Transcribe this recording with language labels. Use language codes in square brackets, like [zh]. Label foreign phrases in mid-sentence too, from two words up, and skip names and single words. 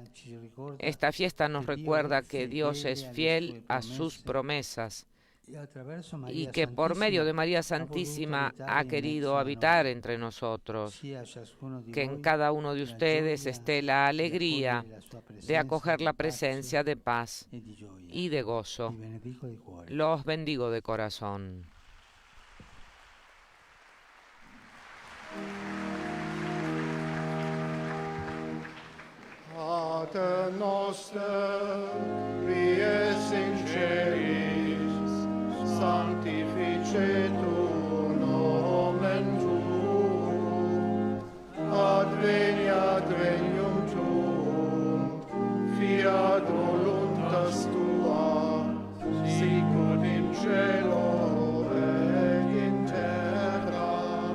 [es] Esta fiesta nos recuerda que Dios es fiel a sus promesas y que por medio de María Santísima ha querido habitar entre nosotros. Que en cada uno de ustedes esté la alegría de acoger la presencia de paz y de gozo. Los bendigo de corazón. [la] Pater noster, qui es in celis, sanctificetur nomen tuum, adveniat regnum tuum, fiat voluntas tua, sicut in cielo et in terra.